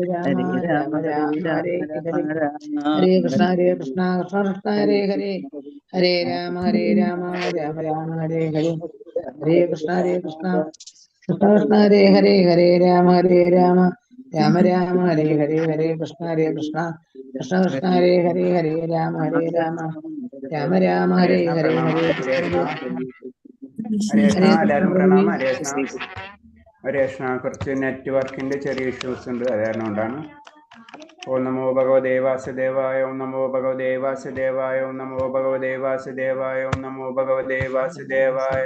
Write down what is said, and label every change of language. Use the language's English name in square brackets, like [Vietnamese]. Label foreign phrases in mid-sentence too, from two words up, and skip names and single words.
[Sanskrit] രാമ ഹരേ ഹരേ ഹരേ കൃഷ്ണ കൃഷ്ണ കൃഷ്ണ കൃഷ്ണ ഹരേ ഹരേ ഹരേ രാമ രാമ ഹരേ ഹരേ ഹരേ കൃഷ്ണ കൃഷ്ണ കൃഷ്ണ കൃഷ്ണ ഹരേ ഹരേ ഹരേ രാമ രാമ ഹരേ ഹരേ ഹരേ കൃഷ്ണ കൃഷ്ണ കൃഷ്ണ കൃഷ്ണ ഹരേ ഹരേ ഹരേ രാമ രാമ ഹരേ ഹരേഷ്ണ ഹരേ പ്രണാമ ഹരേ ഹരേഷ്ണ കൃഷ്ണ ഹരേഷ്ണ ഹരേ [Malayalam] എല്ലാവരും [Sanskrit] കൃഷ്ണ [Malayalam] പ്രണാമം ഹരേഷ്ണ കുറച്ച് നെറ്റ്വർക്കിൻ്റെ ചെറിയ ഇഷ്യൂസ് ഉണ്ട്, അത് കാരണം കൊണ്ടാണ്. [Sanskrit] ഓം നമോ ഭഗവതേ വാസുദേവായ ഓം നമോ ഭഗവതേ വാസുദേവായ ഓം നമോ ഭഗവതേ വാസുദേവായ ഓം നമോ ഭഗവതേ വാസുദേവായ.